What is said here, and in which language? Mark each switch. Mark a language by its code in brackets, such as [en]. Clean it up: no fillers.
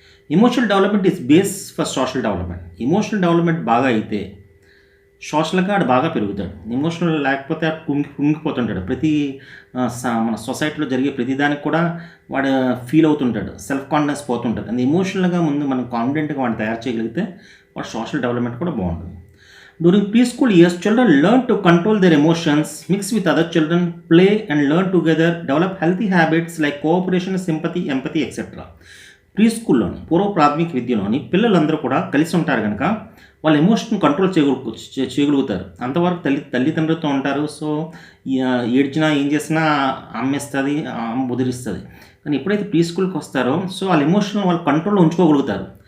[en] Emotional development is base for social development. [te] Emotional development బాగా అయితే సోషల్గా ఆడు బాగా పెరుగుతాడు. ఎమోషనల్ లేకపోతే ఆడు కుంగిపోతుంటాడు. మన సొసైటీలో జరిగే ప్రతిదానికి కూడా వాడు ఫీల్ అవుతుంటాడు. Self confidence పోతుంటుంది. అది ఎమోషనల్గా ముందు మనం కాన్ఫిడెంట్గా వాడిని తయారు చేయగలిగితే వాడు సోషల్ డెవలప్మెంట్ కూడా బాగుంటుంది. [en] During preschool years, children learn to control their emotions, mix with other children, play and learn together, develop healthy habits like cooperation, sympathy, empathy, etc. [te] ప్రీస్కూల్లోని పూర్వ ప్రాథమిక విద్యలోని పిల్లలందరూ కూడా కలిసి ఉంటారు కనుక వాళ్ళ ఎమోషన్ కంట్రోల్ చేయగలుగుతారు. అంతవరకు తల్లిదండ్రులతో ఉంటారు. సో ఏడ్చినా ఏం చేసినా అమ్మేస్తుంది, అమ్మ బుదిరిస్తుంది. కానీ ఎప్పుడైతే ప్రీస్కూల్కి వస్తారో సో వాళ్ళ ఎమోషన్ వాళ్ళు కంట్రోల్లో ఉంచుకోగలుగుతారు.